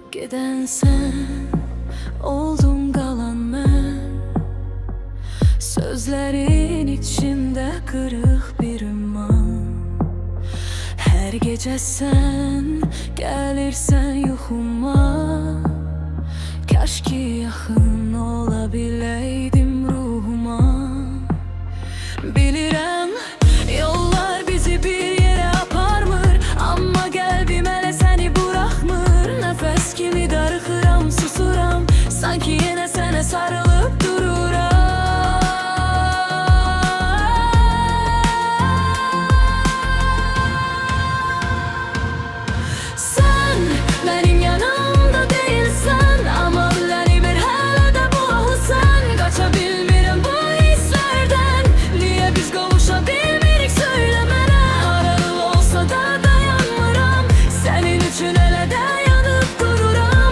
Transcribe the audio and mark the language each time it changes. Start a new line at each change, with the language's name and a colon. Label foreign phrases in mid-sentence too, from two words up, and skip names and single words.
Azerbaijani: geden sen, oldum qalan mən.
Turkish: Sözlerin içinde kırık bir ümman. Her gece sen gelirsen yuxuma. Kaş ki yaxın olabileydim ruhuma.
Azerbaijani: Bilirəm yollar bizi bir yere aparmır, amma qəlbim hələ səni buraxmır. Nəfəs kimi darıxıram, susuram, sanki yenə sənə sarılıb dururam.
Turkish: Sen benim yanımda değilsen, ama beni bir hələ də boğulsan.
Azerbaijani: Qaça bilmirəm bu hisslərdən, niyə biz qovuşa bilmirik söylə mənə. Aralı olsa da dayanmıram, sənin üçün hələ də yanıb dururam.